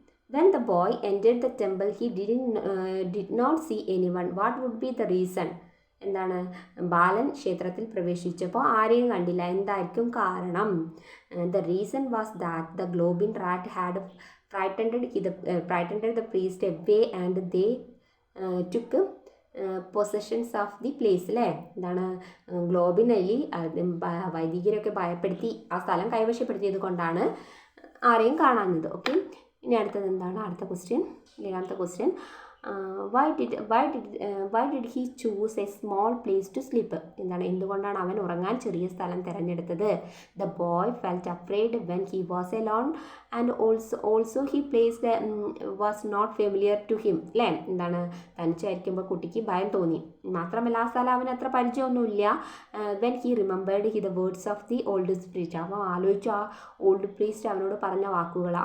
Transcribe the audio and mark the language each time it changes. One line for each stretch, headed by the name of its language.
English: When the boy entered the temple, he did not see anyone. What would be the reason?
Malayalam: എന്താണ്, ബാലൻ ക്ഷേത്രത്തിൽ പ്രവേശിച്ചപ്പോൾ ആരെയും കണ്ടില്ല. എന്തായിരിക്കും കാരണം?
English: The reason was that the goblin rat had frightened the priest away and they took possessions of the place അല്ലേ.
Malayalam: എന്താണ്, globin എലി വൈദികരൊക്കെ ഭയപ്പെടുത്തി ആ സ്ഥലം കൈവശപ്പെടുത്തിയത് കൊണ്ടാണ് ആരെയും കാണാഞ്ഞത്. ഓക്കെ, ഇനി അടുത്തത് എന്താണ്? അടുത്ത question, 7ാമത്തെ question.
English: why did he choose a small place to sleep?
Malayalam: എന്താണ്, എന്തുകൊണ്ടാണ് അവൻ ഉറങ്ങാൻ ചെറിയ സ്ഥലം തിരഞ്ഞെടുത്തത്?
English: The boy felt afraid when he was alone and also he place was not familiar to him.
Malayalam: അല്ലേ, എന്താണ്, തനിച്ചായിരിക്കുമ്പോൾ കുട്ടിക്ക് ഭയം തോന്നി. മാത്രമല്ല ആ സ്ഥലം അവന് അത്ര പരിചയമൊന്നുമില്ല.
English: when he remembered the words of the old priest,
Malayalam: അവൻ ആലോചിച്ചു ആ ഓൾഡ് പ്രീസ്റ്റ് അവനോട് പറഞ്ഞ വാക്കുകൾ.